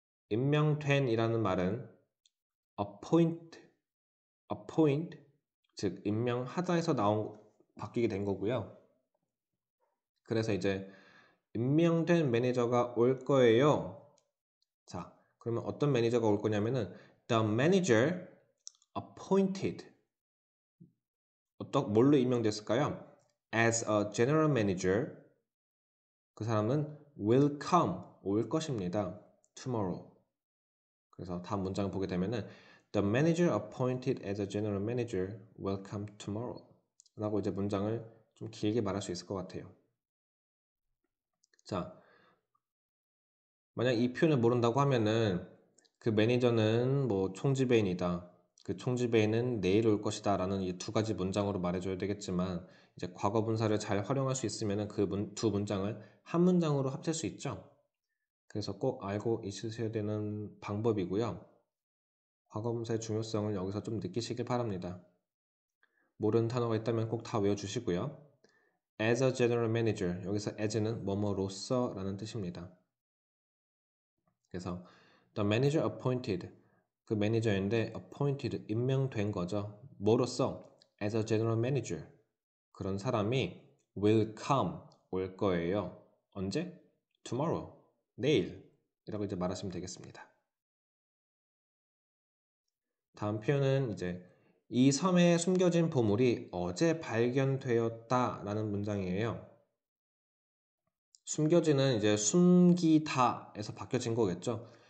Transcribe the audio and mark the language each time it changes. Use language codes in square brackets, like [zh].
[ko] 임명된 이라는 말은 appoint, 즉 임명하다에서 바뀌게 된 거고요. 그래서 이제 임명된 매니저가 올 거예요. 자, 그러면 어떤 매니저가 올 거냐면은 [en] the manager appointed [ko] 뭘로 임명됐을까요? [en] as a general manager [ko] 그 사람은 [en] will come [ko] 올 것입니다. [en] tomorrow. [ko] 그래서 다음 문장을 보게 되면은 [en] the manager appointed as a general manager will come tomorrow [ko] 라고 이제 문장을 좀 길게 말할 수 있을 것 같아요. 자, 만약 이 표현을 모른다고 하면은 그 매니저는 뭐 총지배인이다. 그 총지배는 내일 올 것이다 라는 이 두 가지 문장으로 말해줘야 되겠지만 이제 과거 분사를 잘 활용할 수 있으면 그 두 문장을 한 문장으로 합칠 수 있죠. 그래서 꼭 알고 있으셔야 되는 방법이고요. 과거 분사의 중요성을 여기서 좀 느끼시길 바랍니다. 모르는 단어가 있다면 꼭 다 외워주시고요. [en] As a general manager, [ko] 여기서 as는 뭐뭐로서 라는 뜻입니다. 그래서 [en] the manager appointed, [ko] 그 매니저인데 appointed, 임명된 거죠. 뭐로써? [en] As a general manager, [ko] 그런 사람이 [en] will come, [ko] 올 거예요. 언제? Tomorrow, 내일 이라고 이제 말하시면 되겠습니다. 다음 표현은 이제 이 섬에 숨겨진 보물이 어제 발견되었다 라는 문장이에요. 숨겨진은 이제 숨기다에서 바뀌어진 거겠죠.